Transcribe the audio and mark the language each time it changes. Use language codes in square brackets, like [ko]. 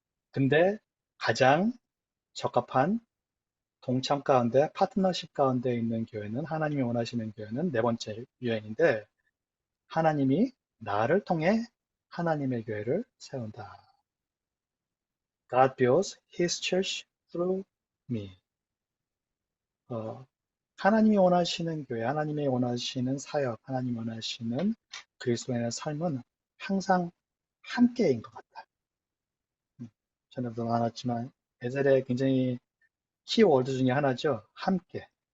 [ko] 근데 가장 적합한 동참 가운데 파트너십 가운데 있는 교회는 하나님이 원하시는 교회는 네 번째 유형인데 하나님이 나를 통해 하나님의 교회를 세운다. [en] God builds His church through me. [ko] 하나님이 원하시는 교회, 하나님이 원하시는 사역, 하나님이 원하시는 그리스도인의 삶은 항상 함께인 것 같아요. 전에도 나눴지만 에셀의 굉장히 키워드 중에 하나죠. 함께.